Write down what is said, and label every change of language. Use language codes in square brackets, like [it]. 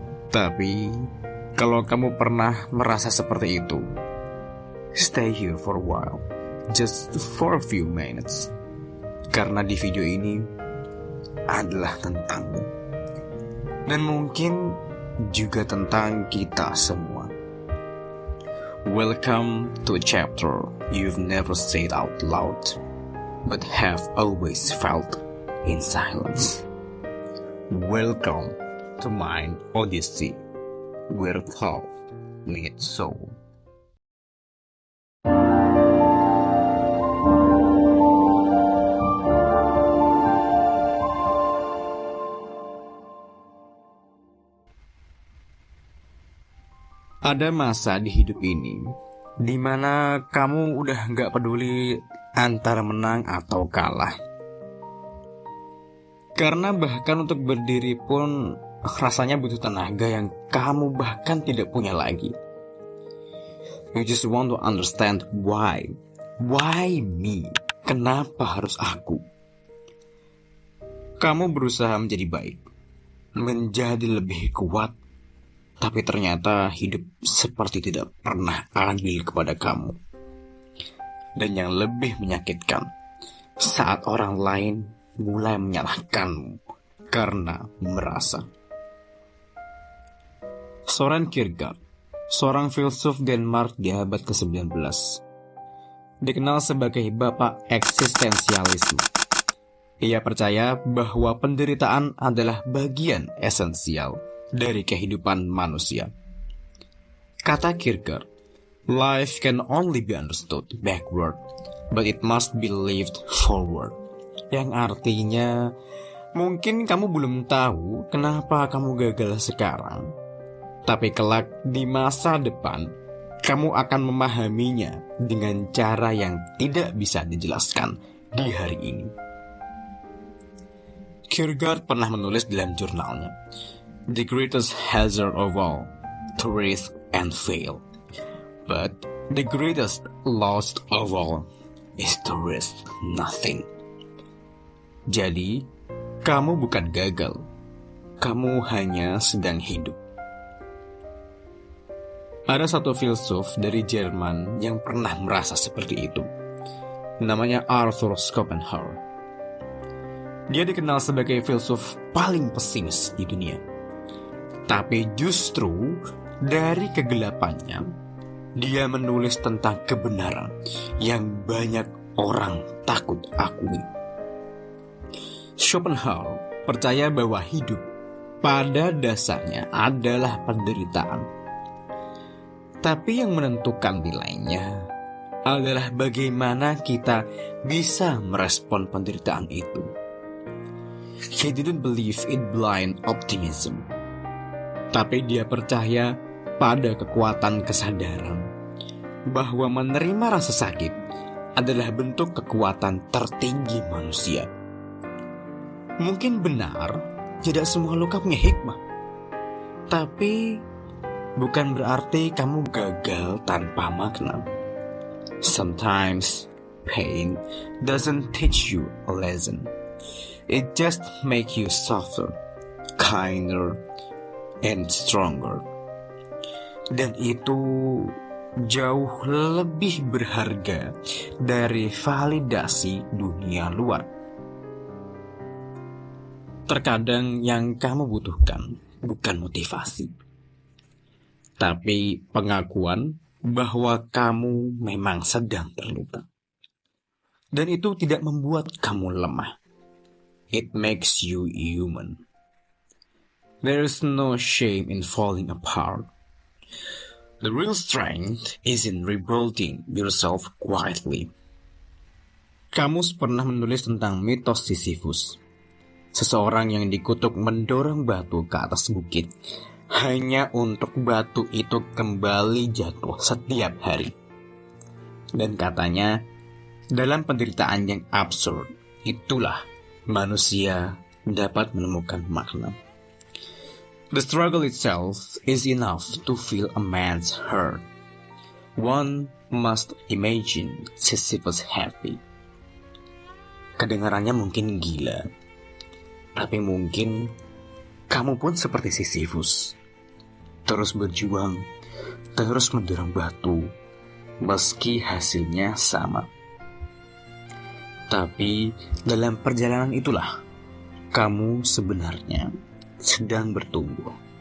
[id] Tapi kalau kamu pernah merasa seperti itu, [en] stay here for a while, just for a few minutes. [id] Karena di video ini adalah tentangmu, dan mungkin juga tentang kita semua. [en] Welcome to a chapter you've never said out loud, but have always felt in silence. Welcome to Mind Odyssey, where thought meets soul. [id] Ada masa di hidup ini dimana kamu udah gak peduli antara menang atau kalah. Karena bahkan untuk berdiri pun rasanya butuh tenaga yang kamu bahkan tidak punya lagi. [en] You just want to understand why. Why me? [id] Kenapa harus aku? Kamu berusaha menjadi baik, menjadi lebih kuat, tapi ternyata hidup seperti tidak pernah adil kepada kamu. Dan yang lebih menyakitkan, saat orang lain mulai menyalahkanmu karena merasa. Søren Kierkegaard, seorang filsuf Denmark di abad ke-19, dikenal sebagai bapak eksistensialisme. Ia percaya bahwa penderitaan adalah bagian esensial dari kehidupan manusia. Kata [en] Kierkegaard, life can only be understood backward, but it must be lived forward. [id] Yang artinya, mungkin kamu belum tahu kenapa kamu gagal sekarang, tapi kelak di masa depan, kamu akan memahaminya dengan cara yang tidak bisa dijelaskan di hari ini. [en] Kierkegaard [id] pernah menulis dalam jurnalnya, [en] the greatest hazard of all, to risk and fail. But the greatest loss of all is to risk nothing. [id] Jadi, kamu bukan gagal. Kamu hanya sedang hidup. Ada satu filsuf dari Jerman yang pernah merasa seperti itu. Namanya Arthur Schopenhauer. Dia dikenal sebagai filsuf paling pesimis di dunia. Tapi justru dari kegelapannya, dia menulis tentang kebenaran yang banyak orang takut akui. Schopenhauer percaya bahwa hidup pada dasarnya adalah penderitaan. Tapi yang menentukan nilainya adalah bagaimana kita bisa merespon penderitaan itu. [en] He didn't believe in blind optimism. [id] Tapi dia percaya pada kekuatan kesadaran bahwa menerima rasa sakit adalah bentuk kekuatan tertinggi manusia. Mungkin benar, tidak semua luka punya hikmah. Tapi bukan berarti kamu gagal tanpa makna. [en] Sometimes pain doesn't teach you a lesson. It just makes you softer, kinder, and stronger. [id] Dan itu jauh lebih berharga dari validasi dunia luar. Terkadang yang kamu butuhkan bukan motivasi, tapi pengakuan bahwa kamu memang sedang terluka. Dan itu tidak membuat kamu lemah. [en] It makes you human. There is no shame in falling apart. The real strength is in rebuilding yourself quietly. [id] Kamu pernah menulis tentang mitos Sisyphus, seseorang yang dikutuk mendorong batu ke atas bukit hanya untuk batu itu kembali jatuh setiap hari. Dan katanya, dalam penderitaan yang absurd, itulah manusia dapat menemukan makna. [en] The struggle itself is enough to feel a man's hurt. One must imagine Sisyphus happy. [id] Kedengarannya mungkin gila, tapi mungkin kamu pun seperti Sisyphus. Terus berjuang, terus mendorong batu, meski hasilnya sama. Tapi dalam perjalanan itulah kamu sebenarnya sedang bertumbuh.